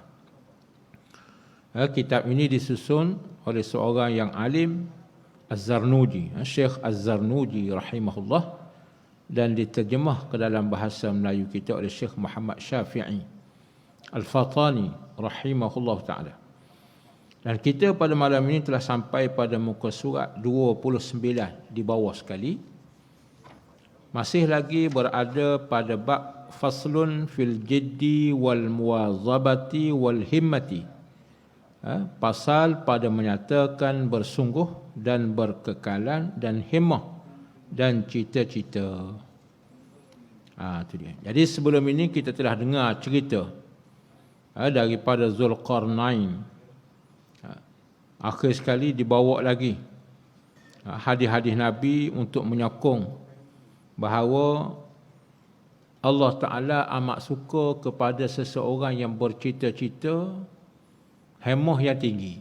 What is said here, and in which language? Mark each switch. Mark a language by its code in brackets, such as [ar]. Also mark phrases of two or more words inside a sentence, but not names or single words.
[ms] Kitab ini disusun oleh seorang yang alim, Az-Zarnuji, Syekh Az-Zarnuji rahimahullah, dan diterjemah ke dalam bahasa Melayu kita oleh Syekh Muhammad Syafi'i Al-Fatani [ar] رحمه الله تعالى. [ms] Dan kita pada malam ini telah sampai pada muka surat 29 di bawah sekali. Masih lagi berada pada bab [ar] فصل في الجد والمواظبة والهمة [ms] pasal pada menyatakan bersungguh dan berkekalan dan himmah dan cita-cita. Itu dia. Jadi sebelum ini kita telah dengar cerita daripada Zulqarnain. Akhir sekali dibawa lagi hadis-hadis Nabi untuk menyokong bahawa Allah Ta'ala amat suka kepada seseorang yang bercita-cita hemah yang tinggi.